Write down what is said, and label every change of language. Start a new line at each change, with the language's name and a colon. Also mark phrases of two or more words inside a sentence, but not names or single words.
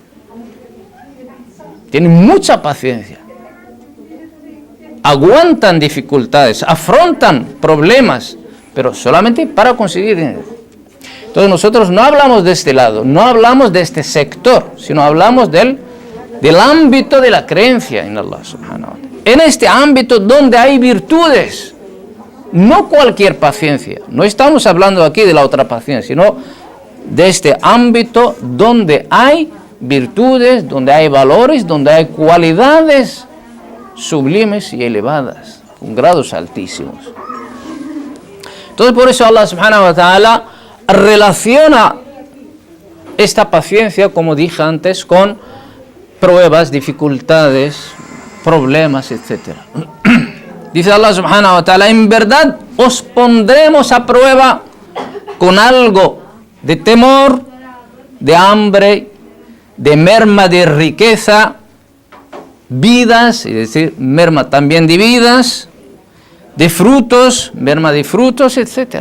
Spanish: Tienen mucha paciencia. Aguantan dificultades, afrontan problemas, pero solamente para conseguir dinero. Entonces nosotros no hablamos de este lado, no hablamos de este sector, sino hablamos del ámbito de la creencia en Allah
Arabic: سبحانه وتعالى.
Spanish: En este ámbito donde hay virtudes, no cualquier paciencia, no estamos hablando aquí de la otra paciencia, sino de este ámbito donde hay virtudes, donde hay valores, donde hay cualidades sublimes y elevadas, con grados altísimos. Entonces por eso Allah
Arabic: سبحانه وتعالى
Spanish: relaciona esta paciencia, como dije antes, con pruebas, dificultades, problemas, etc. Dice Allah
Arabic: سبحانه وتعالى,
Spanish: en verdad os pondremos a prueba con algo de temor, de hambre, de merma de riqueza, vidas, es decir, merma también de vidas, de frutos, merma de frutos, etc.